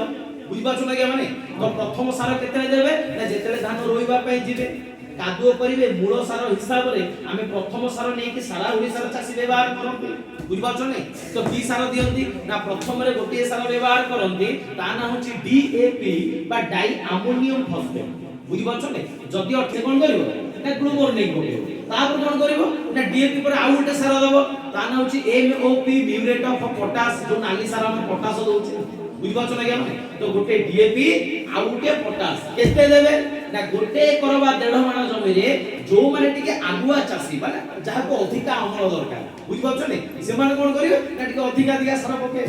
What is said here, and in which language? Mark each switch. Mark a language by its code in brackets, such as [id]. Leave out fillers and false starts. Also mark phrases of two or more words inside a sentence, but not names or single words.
[or] ବୁଝିପାରୁଛ ନା ମାନେ ତ ପ୍ରଥମ ସାର କେତେବେଳେ ଦେବେ ନା ଯେତେବେଳେ ଧାନ ରୋଇବା ପାଇଁ ଯିବେ, କାଦୁଅ କରିବେ, ମୂଳ ସାର ହିସାବରେ ଆମେ ପ୍ରଥମ ସାର ନେଇକି ସାରା ଓଡିଶାର ଚାଷୀ ବ୍ୟବହାର କରନ୍ତି। ବୁଝିପାରୁଛ ନା ତ କି ସାର ଦିଅନ୍ତି ନା ପ୍ରଥମରେ ଗୋଟିଏ ସାର ବ୍ୟବହାର କରନ୍ତି, ତା ନାଁ ହଉଛି DAP বা [en] di ammonium phosphate. [or] ବୁଝିପାରୁଛ ନା ଯଦି ଅଠେ କଣ କରିବ ନା ଗ୍ଲୁକୋର ନେଇକି ପକେଇବ, ତାପରେ କଣ କରିବ ନା DAP ପରେ ଆଉ ଗୋଟେ ସାର ଦବ, ତା ନାଁ ହଉଛି MOP [en] muriate of potash, [or] ଯୋଉ ନାଲି ସାର ଆମେ ପଟାସ ଦଉଛେ। ବୁଝିପାରୁଛ ନା ମାନେ ତ ଗୋଟେ DAP ଆଉ ଗୋଟେ ପଟାସ କେତେ ଦେବେ ନା ଗୋଟେ ଏକର ବା 1.5 ମାଣ ଜମିରେ ଯୋଉ ମାନେ ଟିକେ ଆଗୁଆ ଚାଷୀ ମାନେ ଯାହାକୁ ଅଧିକା ଅମଳ ଦରକାର, ବୁଝିପାରୁଛ ନା ସେମାନେ କଣ କରିବେ ନା ଟିକେ ଅଧିକା ସାର ପକେଇବେ।